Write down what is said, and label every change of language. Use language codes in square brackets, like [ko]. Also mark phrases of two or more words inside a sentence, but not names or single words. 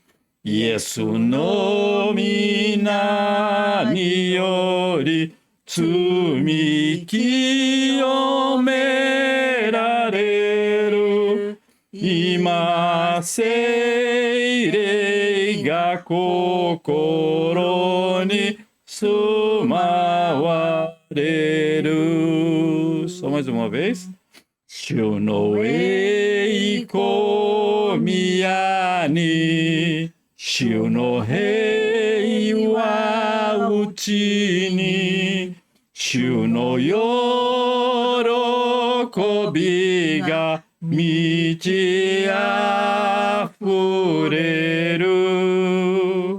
[ja] イエスの御名により罪清められる. 今聖霊が心に住まわれる. [pt] Só mais uma vez. [ja] 主の栄光宮に、主の霊は内に、主の喜びが満ちあふれる.